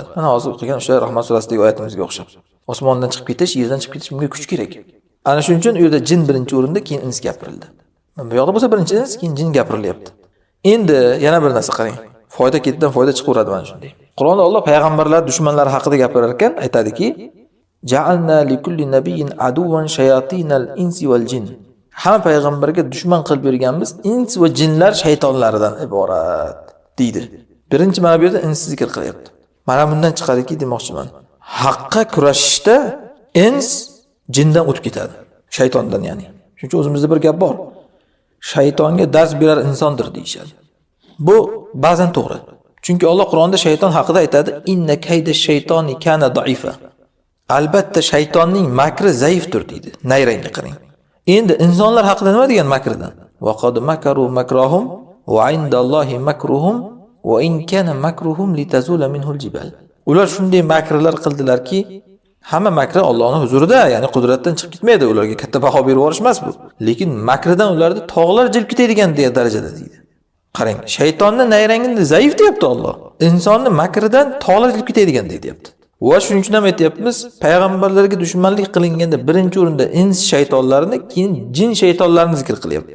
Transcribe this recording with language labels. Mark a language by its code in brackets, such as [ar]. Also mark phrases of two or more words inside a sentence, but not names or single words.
[uz] Mana hozir o'qigan o'sha Rahmon surasidagi oyatimizga o'xshab. Osmondan chiqib ketish, yerdan chiqib ketish bunga kuch kerak. Ana shuning uchun u yerda jin birinchi o'rinda, keyin ins gapirildi. Bu yoqda bo'lsa birinchi ins, keyin jin gapirilyapti. Endi yana bir narsa qarang. Foyda ketdan foyda chiqaveradi mana shunday. Qur'onda Alloh payg'ambarlar dushmanlari haqida gapirar ekan, aytadiki: [ar] "جعلنا لكل نبي عدوا شياطين الإنس والجن." [uz] Hamma payg'ambarga dushman qilib berganmiz ins va jinlar shaytonlaridan iborat deydi. Birinchi mana bu yerda ins zikr qilyapti. Mana bundan chiqadiki demoqchiman. Haqqa kurashishda ins jindan o'tib ketadi, shaytondan ya'ni. Shuning uchun o'zimizda bir gap bor. Shaytonga dars berar insondir deyishadi. Bu ba'zan to'g'ri. Chunki Alloh Qur'onda shayton haqida aytadi: [ar] "إن كيد الشيطان كان ضعيفا." [uz] Albatta shaytonning makri zaifdir deydi. Nayrangga qarang. Endi insonlar haqida nima degan makridan? [ar] وقد مكروا مكرهم وعند الله مكرهم وإن كان مكرهم لتزول منه الجبال. [uz] Ular shunday makrlar qildilarki, hamma makri Allohning huzurida, ya'ni qudratdan chiqib ketmaydi, ularga katta baho berib yuborish emas bu. Lekin makridan ularni tog'lar jilib ketadigan degan darajada deydi. Qarang, shaytonni nayrangini zaif deyapti Alloh. Insonni makridan tog'lar jilib ketadigan deyapti. Va shuning uchun ham aytayapmiz, payg'ambarlarga dushmanlik qilinganda birinchi o'rinda ins shaytonlarini, keyin jin shaytonlarini zikr qilyapti.